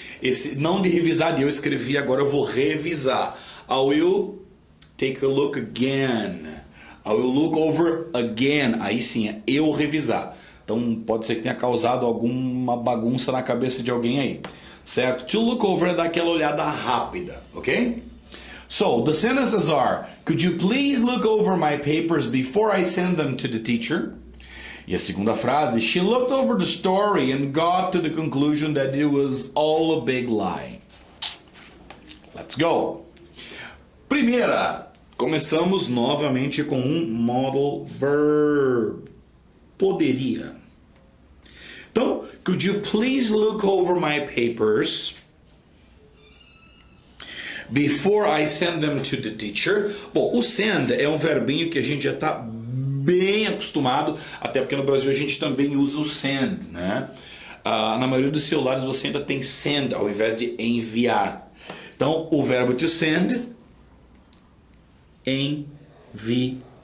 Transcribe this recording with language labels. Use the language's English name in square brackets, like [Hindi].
[Portuguese] Esse, não de revisar, de eu escrevi, agora eu vou revisar. [English] I will take a look again. I will look over again. [Portuguese] Aí sim, é eu revisar. Então pode ser que tenha causado alguma bagunça na cabeça de alguém aí. Certo? To look over é dar aquela olhada rápida, ok? [English] So, the sentences are, could you please look over my papers before I send them to the teacher? [Portuguese] E a segunda frase, [English] she looked over the story and got to the conclusion that it was all a big lie. Let's go! [Portuguese] Primeira, começamos novamente com um modal verb. Poderia. [English] Então, could you please look over my papers before I send them to the teacher? [Portuguese] Bom, o send é um verbinho que a gente já está bem acostumado, até porque no Brasil a gente também usa o send, né? Na maioria dos celulares você ainda tem send ao invés de enviar. Então, o verbo to send, enviar.